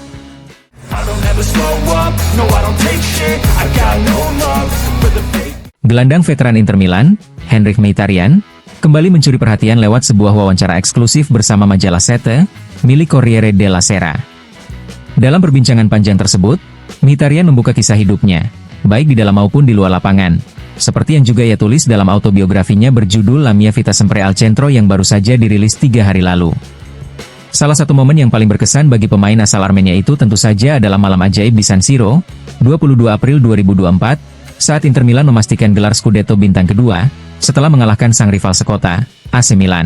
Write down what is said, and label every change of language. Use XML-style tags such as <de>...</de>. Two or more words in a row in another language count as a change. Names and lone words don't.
<id>Gelandang veteran Inter Milan, Henrikh Mkhitaryan, kembali mencuri perhatian lewat sebuah wawancara eksklusif bersama majalah Sette, milik Corriere della Sera. Dalam perbincangan panjang tersebut, Mkhitaryan membuka kisah hidupnya, baik di dalam maupun di luar lapangan, seperti yang juga ia tulis dalam autobiografinya berjudul La mia vita sempre al centro yang baru saja dirilis 3 hari lalu. Salah satu momen yang paling berkesan bagi pemain asal Armenia itu tentu saja adalah malam ajaib di San Siro, 22 April 2024, saat Inter Milan memastikan gelar Scudetto bintang kedua, setelah mengalahkan sang rival sekota, AC Milan.</id>